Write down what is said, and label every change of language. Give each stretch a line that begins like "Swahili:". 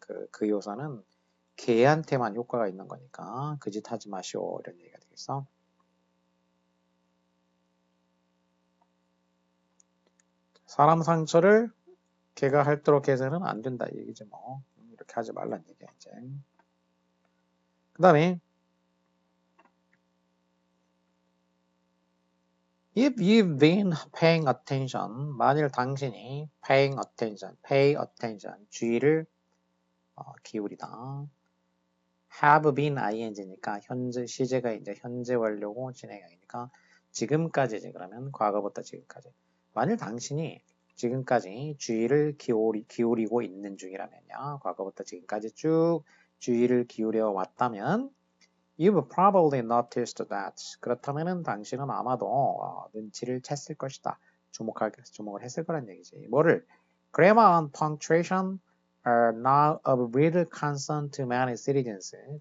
Korean: 그 효소는 개한테만 효과가 있는 거니까 그 짓 하지 마시오 이런 얘기가 되겠어. 사람 상처를 개가 핥도록 해서는 안 된다 이 얘기지 뭐. 이렇게 하지 말란 얘기야 이제. 그 다음에
English: If you've been paying attention,
Korean: 만일 당신이
English: pay attention,
Korean: 주의를 기울이다. have been ing니까 현재 시제가 이제 현재 완료고 진행형이니까 지금까지지 그러면 과거부터 지금까지. 만일 당신이 지금까지 주의를 기울이고 있는 중이라면요. 과거부터 지금까지 쭉 주의를 기울여 왔다면
English: You've probably noticed that.
Korean: 그렇다면은 당신은 아마도 눈치를 챘을 것이다. 주목을 했을 거란 얘기지. 뭐를?
English: Grammar and punctuation are now of real concern to many citizens.